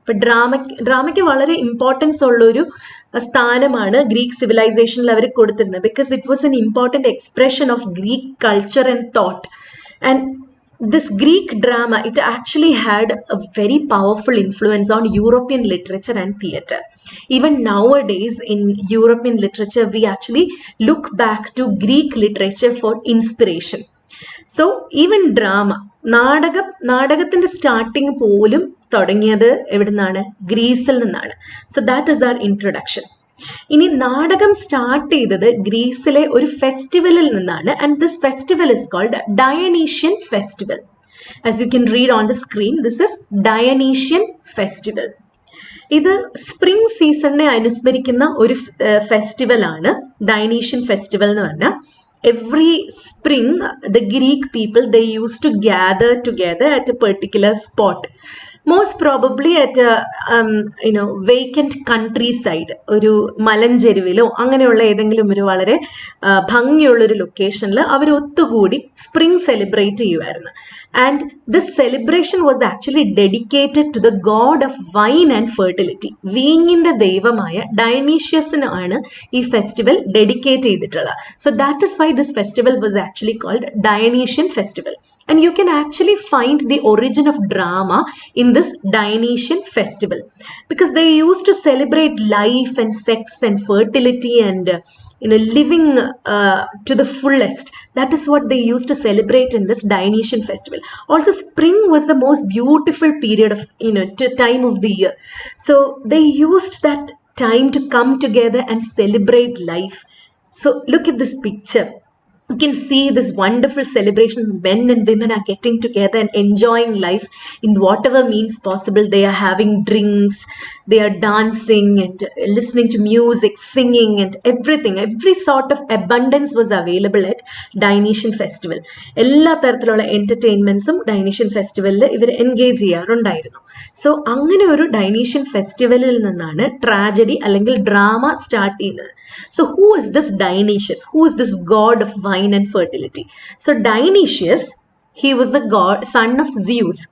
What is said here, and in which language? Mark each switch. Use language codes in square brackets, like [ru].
[en] But [ml] dramaക്ക് വളരെ importance ഉള്ളൊരു സ്ഥാനമാണ് ഗ്രീക്ക് സിവിലൈസേഷനിൽ അവർ കൊടുത്തിരുന്നത് [en] because it was an important expression of Greek culture and thought. And this Greek drama, it actually had a very powerful influence on European literature and theatre. Even nowadays in European literature, we actually look back to Greek literature for inspiration. So even drama, [ml] നാടകത്തിന്റെ starting പോലും തുടങ്ങിയത് എവിടെ നിന്നാണ്? ഗ്രീസിൽ നിന്നാണ്. [en] So that is our introduction. [ml] ഇനി നാടകം start ചെയ്തത് ഗ്രീസിലെ ഒരു ഫെസ്റ്റിവലിൽ നിന്നാണ്. [en] And this festival is called Dionysian festival. As you can read on the screen, this is Dionysian festival. [ml] ഇത് സ്പ്രിംഗ് സീസണിനെ അനുസ്മരിക്കുന്ന ഒരു ഫെസ്റ്റിവലാണ് ഡയനീഷ്യൻ ഫെസ്റ്റിവൽ എന്ന് പറഞ്ഞാൽ. [en] Every spring, the Greek people, they used to gather together at a particular spot. Most probably at a vacant countryside, [ml] ഒരു മലഞ്ചെരുവിലോ അങ്ങനെയുള്ള ഏതെങ്കിലും ഒരു വളരെ ഭംഗിയുള്ളൊരു ലൊക്കേഷനിൽ അവർ ഒത്തുകൂടി സ്പ്രിംഗ് സെലിബ്രേറ്റ് ചെയ്യുമായിരുന്നു. [en] And this celebration was actually dedicated to the god of wine and fertility. [ml] വീഞ്ഞിൻ്റെ ദൈവമായ ഡയനീഷ്യസിനാണ് ഈ ഫെസ്റ്റിവൽ ഡെഡിക്കേറ്റ് ചെയ്തിട്ടുള്ളത്. [en] So that is why this festival was actually called Dionysian festival. And you can actually find the origin of drama in this Dionysian festival, because they used to celebrate life and sex and fertility and living to the fullest. That is what they used to celebrate in this Dionysian festival. Also, spring was the most beautiful period of time of the year. So they used that time to come together and celebrate life. So look at this picture. You can see this wonderful celebration. Men and women are getting together and enjoying life in whatever means possible. They are having drinks, they are dancing and listening to music, singing and everything. Every sort of abundance was available at Dionysian festival. [ml] എല്ലാ തരത്തിലുള്ള entertainmentsum Dionysian festivalൽ ഇവർ engage ചെയ്യാറുണ്ടായിരുന്നു. So അങ്ങനെ ഒരു ഡൈനീഷ്യൻ ഫെസ്റ്റിവലിൽ നിന്നാണ് tragedy അല്ലെങ്കിൽ drama start ചെയ്യുന്നത്. [en] So who is this Dionysus? Who is this god of wine and fertility? So Dionysius, he was the son of Zeus.